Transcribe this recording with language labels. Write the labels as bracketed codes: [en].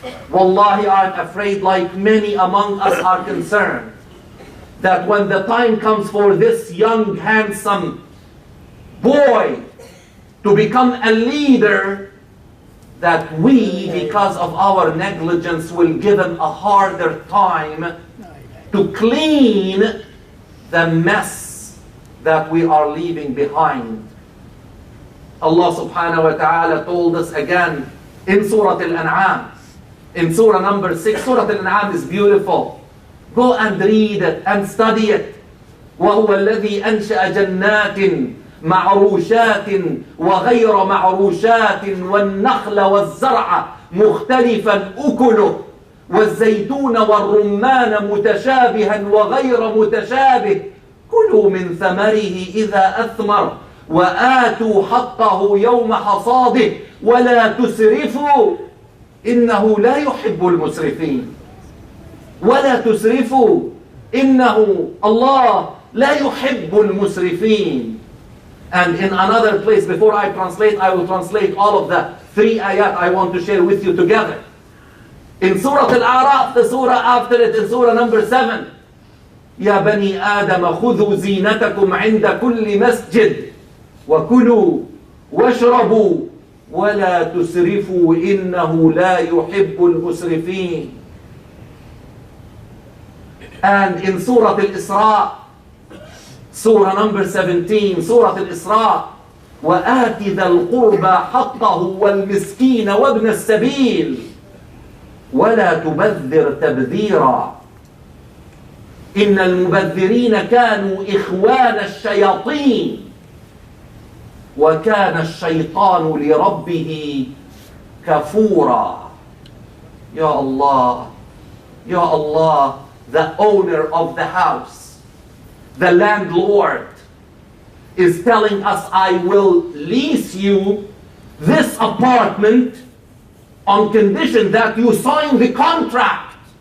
[en] Wallahi, I'm afraid, like many among us are concerned, that when the time comes for this young, handsome boy to become a leader, that we, because of our negligence, will give him a harder time to clean the mess that we are leaving behind. Allah subhanahu wa ta'ala told us again in Surah Al-An'am, in Surah number 6. Surah Al-An'am is beautiful. Go and read it and study it. [ar] وَهُوَ الَّذِي أَنْشَأَ جَنَّاتٍ معروشات وغير معروشات والنخل والزرع مختلفا أكله والزيتون والرمان متشابها وغير متشابه كلوا من ثمره إذا أثمر وآتوا حقه يوم حصاده ولا تسرفوا إنه لا يحب المسرفين. ولا تسرفوا إنه الله لا يحب المسرفين. [en] And in another place, before I translate, I will translate all of the 3 ayat I want to share with you together. In Surah Al-A'raf, the surah after it, in Surah number 7, [ar] يا بني آدم خذوا زينتكم عند كل مسجد وكلوا واشربوا ولا تسرفوا إنه لا يحب المسرفين. [en] And in Surah Al-Isra, [ar] Surah number 17, Surah Al-Isra, وآت ذا القربى حقه والمسكين وابن السبيل ولا تبذر تبذيرا إن المبذرين كانوا إخوان الشياطين وكان الشيطان لربه كفورا. [en] Ya Allah, Ya Allah, the owner of the house, the landlord, is telling us, I will lease you this apartment on condition that you sign the contract.